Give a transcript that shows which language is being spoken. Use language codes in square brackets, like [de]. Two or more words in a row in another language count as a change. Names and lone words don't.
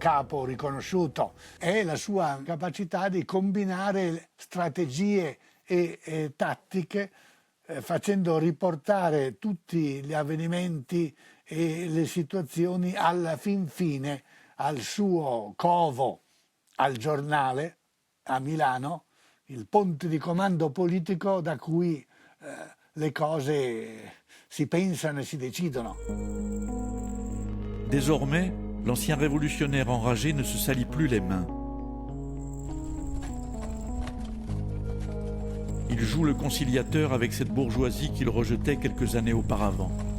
[it] capo riconosciuto, è la sua capacità di combinare strategie e tattiche, facendo riportare tutti gli avvenimenti e le situazioni alla fin fine al suo covo, al Giornale, a Milano, il ponte di comando politico da cui le cose si pensano [fr] et si décident. Désormais, l'ancien révolutionnaire enragé ne se salit plus les mains. Il joue le conciliateur avec cette bourgeoisie qu'il rejetait quelques années auparavant.